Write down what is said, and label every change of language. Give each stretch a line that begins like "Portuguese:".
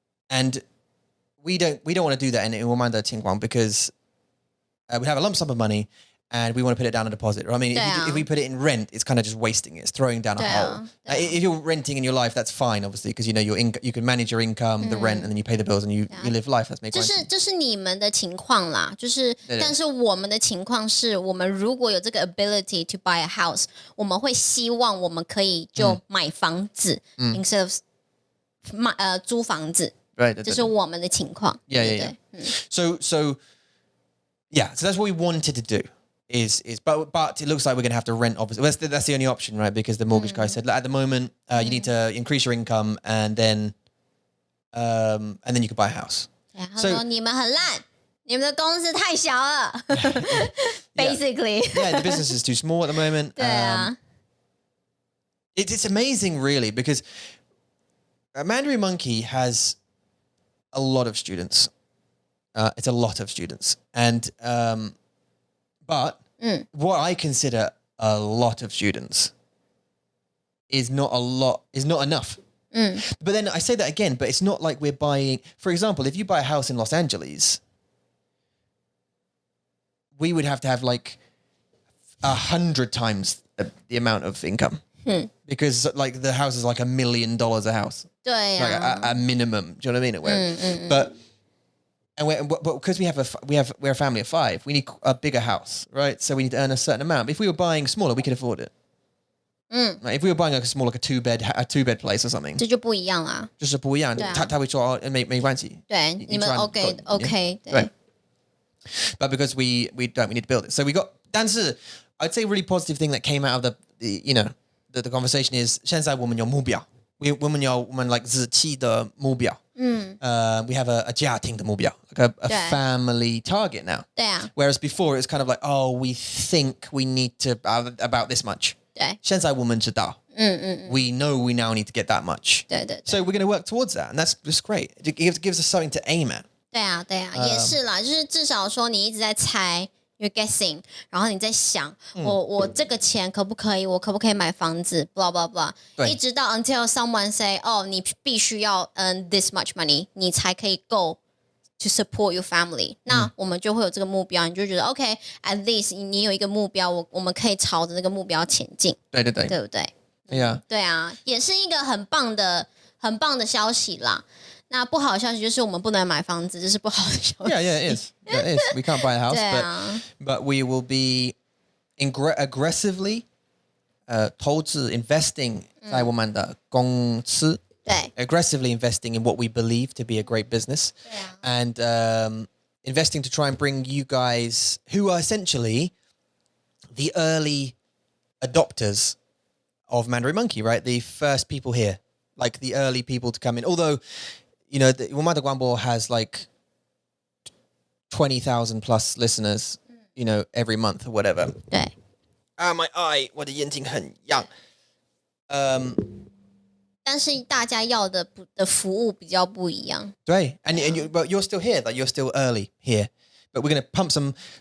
English: And we don't want to do that in
Chinese: 我们的情况
English: because we have a lump sum of money and we want to put it down a deposit. I mean, if we put it in rent, it's kind of just wasting it. It's throwing down a hole. If you're renting in your life, that's fine, obviously, because you know you can manage your income, the rent, and then you pay the bills and you live life. That's
Chinese: 没关系。这是你们的情况啦，就是但是我们的情况是我们如果有这个
English: ability to buy a house，
Chinese: 我们会希望我们可以就买房子
English: instead of
Chinese: 租房子。
English: Right,
Chinese: 这是我们的情况。
English: Yeah. So that's what we wanted to do. But it looks like we're going to have to rent. Obviously, that's the only option, right? Because the mortgage guy said at the moment you need to increase your income and then you can buy a house.
Chinese: 他说你们很烂，你们的公司太小了。
English: Basically, yeah, the business is too small at the moment.
Chinese: 对啊。
English: It's amazing, really, because Mandarin Monkey has a lot of students. It's a lot of students. And, but what I consider a lot of students is not enough. But then I say that again, but it's not like we're buying, for example, if you buy a house in Los Angeles, we would have to have like 100 times the amount of income. Because like the house is like $1 million a house.
Chinese: 对啊。
English: Like a minimum. Do you know what I mean? But because we're a family of 5, we need a bigger house, right? So we need to earn a certain amount. But if we were buying smaller, we could afford it. Like if we were buying like a two bed place or something.
Chinese: 这就不一样啦。就是不一样，他会说没关系。对，你们 OK。
English: Right. But because we need to build it. So we got.
Chinese: 但是
English: I'd say a really positive thing that came out of the conversation is
Chinese: 现在我们有目标，我们有我们
English: like
Chinese: 日期的目标。
English: We have a
Chinese: 家庭的目标
English: like a family target now.
Chinese: 对啊。
English: Whereas before it's kind of like, oh, we think we need to about this much.
Chinese: 对。现在我们知道。
English: We know we now need to get that much.
Chinese: 对。
English: So we're going to work towards that, and that's just great. It gives us something to aim at.
Chinese: 对啊，也是啦，就是至少说你一直在猜。
English: You're guessing，
Chinese: 然后你在想，我这个钱可不可以？我可不可以买房子 ？
English: blah blah blah，
Chinese: 一直到
English: until someone say，
Chinese: 你必须要
English: earn this much money，
Chinese: 你才可以够
English: to support your family。
Chinese: 那我们就会有这个目标，你就觉得 OK，
English: at least
Chinese: 你有一个目标，我们可以朝着那个目标前进。对，对不对？
English: Yeah。
Chinese: 对啊，也是一个很棒的消息啦。那不好的消息就是我们不能买房子，这是不好的消息。
English: Yeah, it is. It is. We can't buy a house, but we will be aggressively 投资 investing
Chinese: 在我们的公司。对。
English: Aggressively investing in what we believe to be a great business. And investing to try and bring you guys who are essentially the early adopters of Mandarin Monkey, right? The first people here, like the early people to come in. Although the Womada Guambo has like 20,000 plus listeners, every month or whatever.
Chinese: 对。
English: My eye,
Chinese: 我的眼睛很痒。但是大家要的服务比较不一样。对
English: and you're still here, like you're still early here, but we're going to pump some